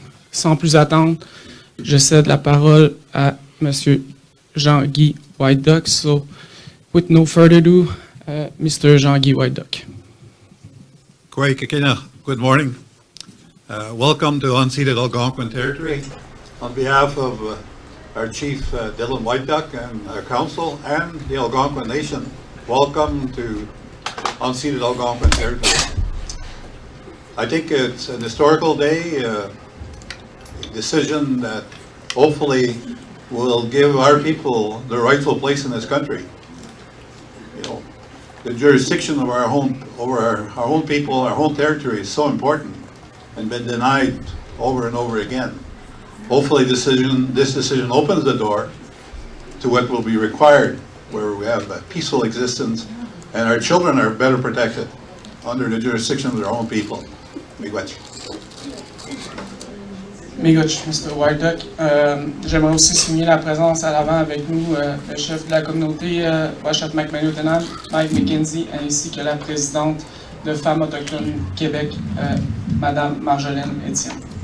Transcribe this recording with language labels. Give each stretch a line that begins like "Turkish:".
French: Sans plus attendre, je cède la parole à Monsieur Jean-Guy Whiteduck.
English: So, with no further ado, Mr. Jean-Guy Whiteduck. Good morning. Welcome to unceded Algonquin territory. On behalf of our Chief Dylan Whiteduck and our Council and the Algonquin Nation, welcome to unceded Algonquin territory. I think it's an historical day, a decision that hopefully will give our people the rightful place in this country. You know, the jurisdiction of our own over our own people, our own territory is so important and been denied over and over again. Hopefully this decision opens the door to what will be required, where we have a peaceful existence and our children are better protected under the jurisdiction of their own people.
Algonquin: Miigwech.
English: Miigwech, Mr. Whiteduck.
French: J'aimerais aussi souligner la présence à l'avant avec nous, le chef de la communauté, Washat McManuthanan, Mike McKenzie, ainsi que la présidente de Femmes autochtones Québec, Madame Marjolaine Etienne.